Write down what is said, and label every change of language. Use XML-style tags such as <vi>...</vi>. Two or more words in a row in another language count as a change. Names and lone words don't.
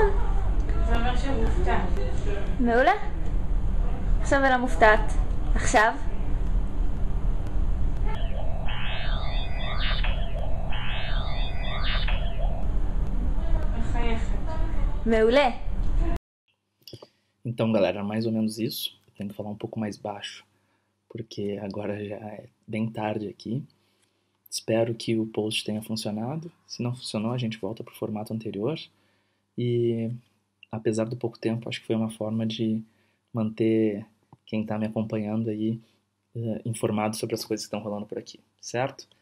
<he>זה אומר שמופתע. מעולה. עכשיו אלה מופתעת. עכשיו? מחייכת. מעולה.</he> <pt>Então, galera, mais ou menos isso. Eu tenho que falar um pouco mais baixo, porque agora já é bem tarde aqui. Espero que o post tenha funcionado. Se não funcionou, a gente volta para o formato anterior. E, apesar do pouco tempo, acho que foi uma forma de manter quem está me acompanhando aí informado sobre as coisas que estão rolando por aqui, certo?</pt>